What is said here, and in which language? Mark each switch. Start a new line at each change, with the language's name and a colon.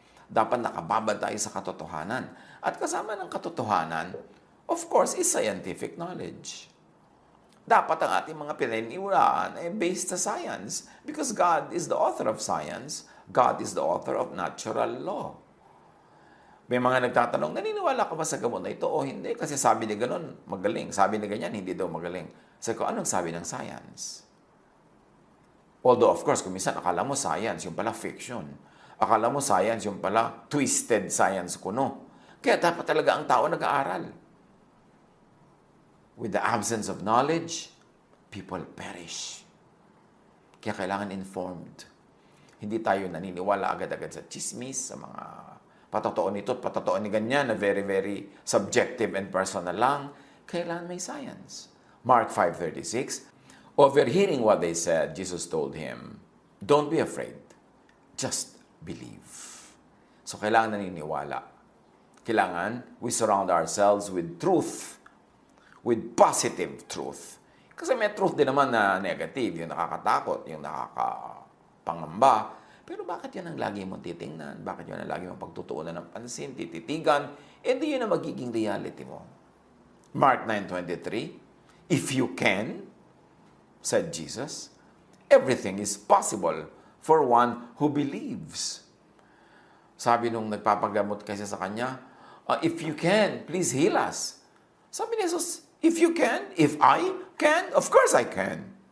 Filipino: Dapat nakababad tayo sa katotohanan. At kasama ng katotohanan,
English: of course, is scientific knowledge.
Filipino: Dapat ang ating mga pinaniniwalaan ay
English: based sa science because God is the author of science. God is the author of natural law.
Filipino: May mga nagtatanong, naniniwala ka ba sa gamot na ito o hindi? Kasi sabi ni ganon, magaling. Sabi ni ganyan, hindi daw magaling. Sabi ko, anong sabi ng science?
English: Although, of course,
Filipino: kung minsan akala mo science, yung pala fiction. Akala mo science, yung pala twisted science kuno. Kaya dapat talaga ang tao nag-aaral.
English: With the absence of knowledge, people perish.
Filipino: Kaya kailangan informed. Hindi tayo naniniwala agad-agad sa chismis, sa mga patotoo nito at patotoo ni ganyan na
English: very, very subjective and personal
Filipino: lang. Kailangan may science.
English: Mark 5:36, overhearing what they said, Jesus told him, don't be afraid. Just believe. So,
Filipino: kailangan naniniwala. Kailangan
English: we surround ourselves with truth, with positive truth.
Filipino: Kasi may truth din naman na negative, yung nakakatakot, yung nakakapangamba. Pero bakit yan ang lagi mong titingnan? Bakit yan ang lagi mong pagtutuunan ng pansin, tititigan? Eh di yun ang magiging reality mo.
English: Mark 9:23, if you can, said Jesus, everything is possible for one who believes.
Filipino: Sabi nung nagpapagamot kasi sa kanya,
English: if you can, please heal us.
Filipino: Sabi ni
English: Jesus, if you can, if I can, of course I can.